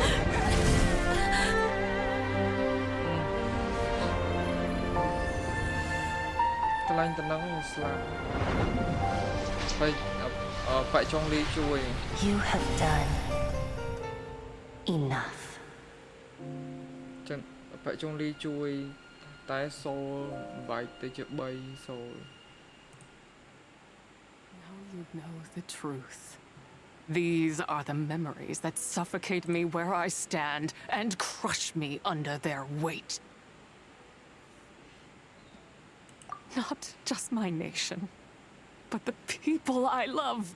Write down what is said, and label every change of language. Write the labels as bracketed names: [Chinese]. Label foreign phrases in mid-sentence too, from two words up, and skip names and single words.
[English] You have done enough. [Khmer] ប៉ាក់ចុងលីជួយតែសូលបែកទៅជា3សូល [English] Now you know the truth. These are the memories that suffocate me where I stand and crush me under their weight. Not just my nation, but the people I loved.